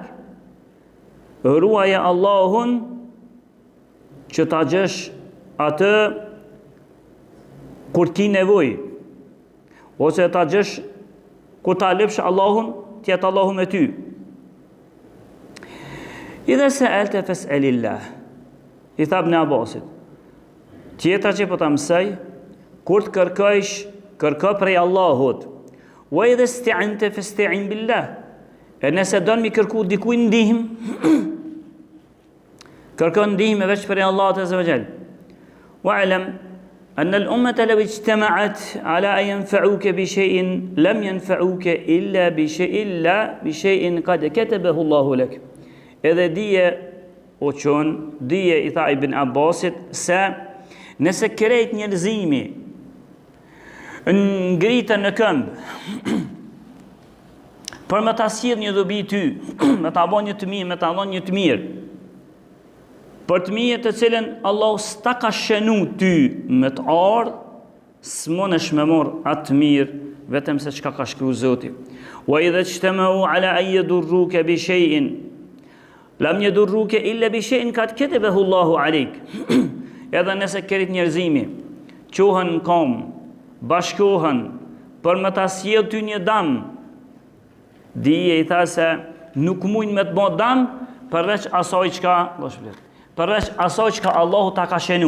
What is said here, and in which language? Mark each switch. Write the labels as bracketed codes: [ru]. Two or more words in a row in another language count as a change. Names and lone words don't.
[sq] Ruaje Allahun që ta gjesh atë kur ti nevoj, ose ta gjesh kur ta lëpsh Allahun, tjetë Allahu me ty. [ar] إذا سألت فاسأل الله. [sq] I tha Ibn Abbasit, tjetra që po ta mësoj, kur të kërkojsh, kërko prej Allahut. [ar] وإذا استعنت فاستعن بالله. [sq] E nëse don mi kërku dikujt ndihmë, kërkon ndihmë veç prej Allahut [ar] عز وجل. Wa'lam أن الأمة لو اجتمعت على أن ينفعوك بشيء لم ينفعوك إلا بشيء قد كتبه الله لك. [sq] Edhe dije o qon, dije i tha Ibn Abbasit se nëse krejt njerëzimi ngritën në këmbë për me ta sjell një dobi ty, me ta bën një të mirë, me ta dhënë një të mirë, për të mirë të cilën Allah s'ta ka shënu ty me të ardhë, s'monesh me morë atë mirë, vetëm se çka ka shkruar Zoti. [ar] وإذا اجتمعوا على أن يضروك بشيء لم يضروك إلا بشيء قد كتبه الله عليك. [sq] Edhe nëse kërit njerëzimi qohen në kom, bashkohen për me ta sjell ty një dam, dije i tha se nuk mujnë me të bë dam përveç asaj që Allahu ta ka shenu.